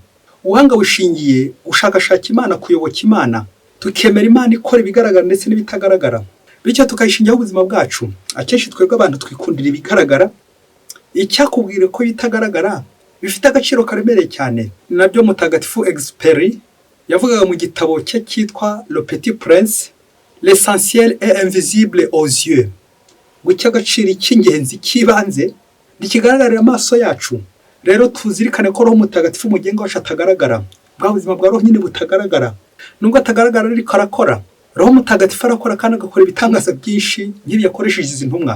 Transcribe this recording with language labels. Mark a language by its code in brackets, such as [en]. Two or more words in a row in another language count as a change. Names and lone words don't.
[rw] Ubuhanga bushingiye gushakashaka Imana, kuyoboka Imana, tukemera Imana ikora ibigaragara ndetse n'ibitagaragara, bityo tukayishingiyeho ubuzima bwacu. Akenshi twebwe abantu twikundira ibigaragara, icyakubwira ko bitagaragara bifite agaciro karemereye cyane. Nabyo mutagatifu Exupéry yavugaga mu gitabo cye cyitwa Le Petit Prince, [fr] l'essentiel est invisible aux yeux, [rw] ngo icy'agaciro cy'ingenzi cy'ibanze ntikigaragarira amaso yacu. Rero tuzirikane ko roho mutagatifu umugenga wacu atagaragara, bwa buzima bwa roho nyine butagaragara. Nubwo atagaragara ariko arakora, roho mutagatifu arakora kandi agakora ibitangaza byinshi nk'ibi yakoresheje izi ntumwa.